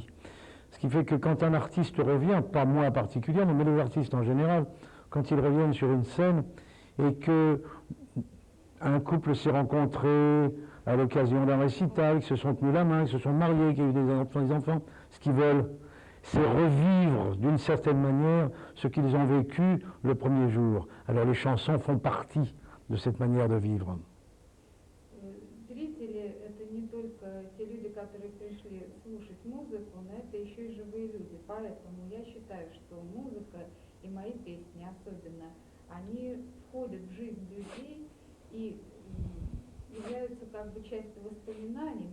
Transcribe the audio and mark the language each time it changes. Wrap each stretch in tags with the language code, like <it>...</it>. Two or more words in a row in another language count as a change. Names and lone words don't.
<fr>Ce qui fait que quand un artiste revient, pas moi particulièrement, mais les artistes en général, quand ils reviennent sur une scène et que un couple s'est rencontré à l'occasion d'un récital, qu'ils se sont tenus la main, qu'ils se sont mariés, qu'il y a eu des enfants, ce qu'ils veulent, c'est revivre d'une certaine manière ce qu'ils ont vécu le premier jour. Alors les chansons font partie de cette manière de vivre.</fr> <ru>Зрители — это не только те люди, которые пришли слушать музыку, но это еще и живые люди. Поэтому я считаю, что музыка и мои песни особенно, они входят в жизнь людей и являются как бы частью воспоминаний.</ru>